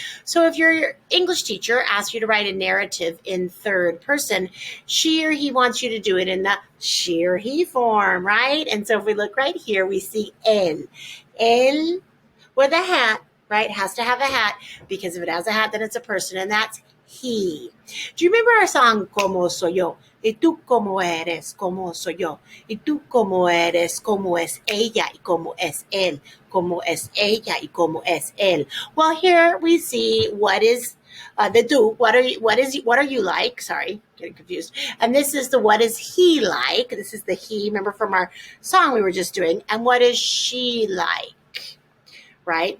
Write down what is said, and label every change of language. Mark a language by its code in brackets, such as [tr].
[en] So if your English teacher asks you to write a narrative in third person, she or he wants you to do it in the she or he form, right? And so if we look right here, we see él. Él with a hat, right? Has to have a hat because if it has a hat, then it's a person, and that's he. Do you remember our song, Como Soy Yo? [es] Y tú como eres, como soy yo. Y tú como eres, como es ella, y como es él. Como es ella, y como es él. [en] Well, here we see what is the do. What are you like? Sorry, getting confused. And this is the what is he like? This is the he. Remember from our song we were just doing. And what is she like? Right?